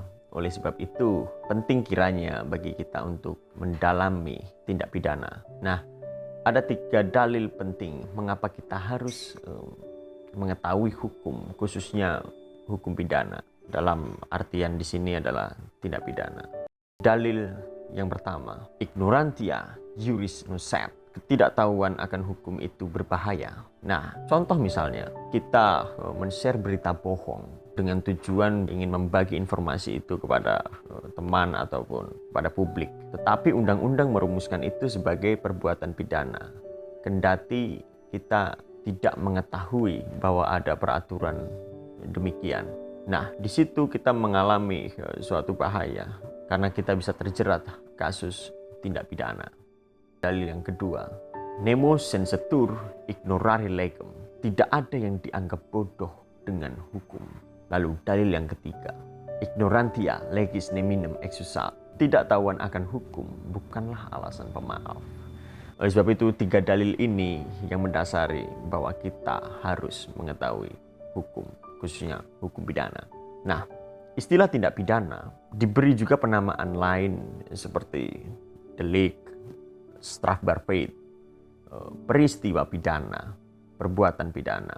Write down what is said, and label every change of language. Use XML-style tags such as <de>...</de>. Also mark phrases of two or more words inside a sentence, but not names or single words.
<id>Oleh sebab itu, penting kiranya bagi kita untuk mendalami tindak pidana. Nah, ada 3 dalil penting mengapa kita harus mengetahui hukum, khususnya hukum pidana. Dalam artian di sini adalah tindak pidana. Dalil yang pertama,</id> <la>ignorantia juris nocet.</la> <id>Ketidaktahuan akan hukum itu berbahaya. Nah, contoh misalnya, kita men-share berita bohong dengan tujuan ingin membagi informasi itu kepada teman ataupun pada publik. Tetapi undang-undang merumuskan itu sebagai perbuatan pidana. Kendati kita tidak mengetahui bahwa ada peraturan demikian. Nah, di situ kita mengalami suatu bahaya karena kita bisa terjerat kasus tindak pidana. Dalil yang kedua,</id> <la>nemo sensetur ignorare legem.</la> <id>Tidak ada yang dianggap bodoh dengan hukum. Lalu dalil yang ketiga,</id> <la>ignorantia legis neminem excusa.</la> <id>Tidaktahuan akan hukum bukanlah alasan pemaaf. Oleh sebab itu, 3 dalil ini yang mendasari bahwa kita harus mengetahui hukum, khususnya hukum pidana. Nah, istilah tindak pidana diberi juga penamaan lain seperti delik, strafbarfeit, peristiwa pidana, perbuatan pidana.</id>